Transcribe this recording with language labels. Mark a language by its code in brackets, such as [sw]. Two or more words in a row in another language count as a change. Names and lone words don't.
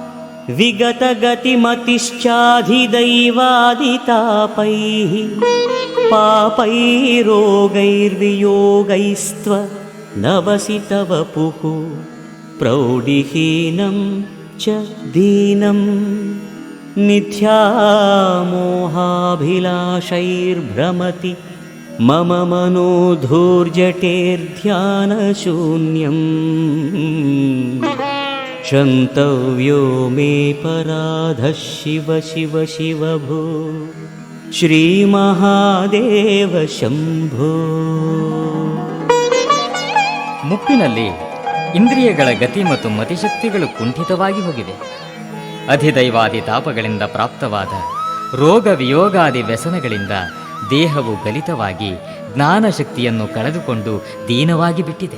[sa] ವಿಗತಗತಿಮತಿಶ್ಚಾಧಿದೈವಾದಿತಾಪೈಃ ಪಾಪೈರೋಗೈರ್ವಿಯೋಗೈಸ್ತ್ವ ನವಸಿತ ವಪುಃ ಪ್ರೌಢಿಹೀನಂ ಚ ದೀನಂ ಮಿಥ್ಯಾಮೋಹಾಭಿಲಾಷೈರ್ಭ್ರಮತಿ ಮಮ ಮನೋ ಧೂರ್ಜಟೇರ್ಧ್ಯಾನಶೂನ್ಯಂ क्षन्तव्यो मे पराधः शिव शिव शिव भो ಶ್ರೀಮಹಾದೇವ ಶಂಭೋ. [kn] ಮುಪ್ಪಿನಲ್ಲಿ ಇಂದ್ರಿಯಗಳ ಗತಿ ಮತ್ತು ಮತಿಶಕ್ತಿಗಳು ಕುಂಠಿತವಾಗಿ ಹೋಗಿವೆ. ಅಧಿದೈವಾದಿ ತಾಪಗಳಿಂದ ಪ್ರಾಪ್ತವಾದ ರೋಗ ವಿಯೋಗಾದಿ ವ್ಯಸನಗಳಿಂದ ದೇಹವು ಗಲಿತವಾಗಿ ಜ್ಞಾನಶಕ್ತಿಯನ್ನು ಕಳೆದುಕೊಂಡು ದೀನವಾಗಿ ಬಿಟ್ಟಿದೆ.